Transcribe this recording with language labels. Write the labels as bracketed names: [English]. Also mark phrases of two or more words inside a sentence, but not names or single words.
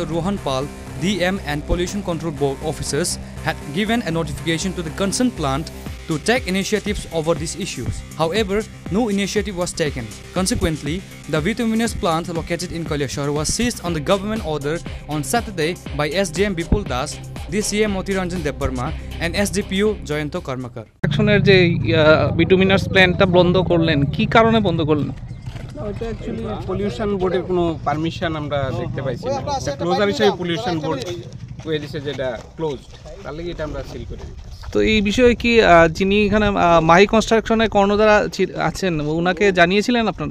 [English] Rohan Pal, DM and Pollution Control Board officers had given a notification to the concerned plant to take initiatives over these issues. However, no initiative was taken. Consequently, the bituminous plant located in Kailasahar was seized on the government order on Saturday by SDM Bipul Das, DCM Motiranjan Debbarma and SDPO Joyanto Karmakar. [Bangla] অ্যাকশনের যে [English] bituminous plant [Bangla] বন্ধ করলেন, কি কারণে বন্ধ করলেন? ওটা অ্যাকচুয়ালি পলিউশন বোর্ডের কোনো পারমিশন আমরা দেখতে পাইছি না। এটা ক্লোজার হিসেবে পলিউশন বোর্ড কয়ে দিয়েছে যেটা ক্লোজড, তার লাগি এটা আমরা সিল করে দিই। তো এই বিষয়ে কি যিনি এখানে মাহি কনস্ট্রাকশনের কর্ণধার আছেন ওনাকে জানিয়েছিলেন আপনারা?